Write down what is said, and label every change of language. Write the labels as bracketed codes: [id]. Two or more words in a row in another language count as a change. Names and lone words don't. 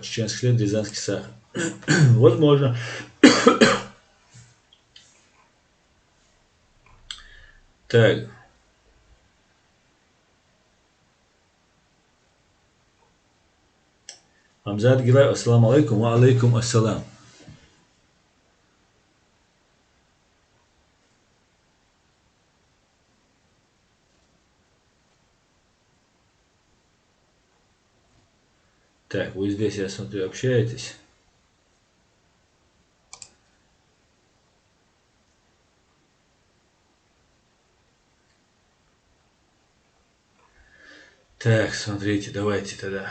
[ru] Чеченский хлеб, рязанский сахар. Возможно. Так. Хамзат Гилай, [ar] السلام عليكم, وعليكم السلام. [ru] Так, вы здесь, я смотрю, общаетесь. Так, смотрите, давайте тогда.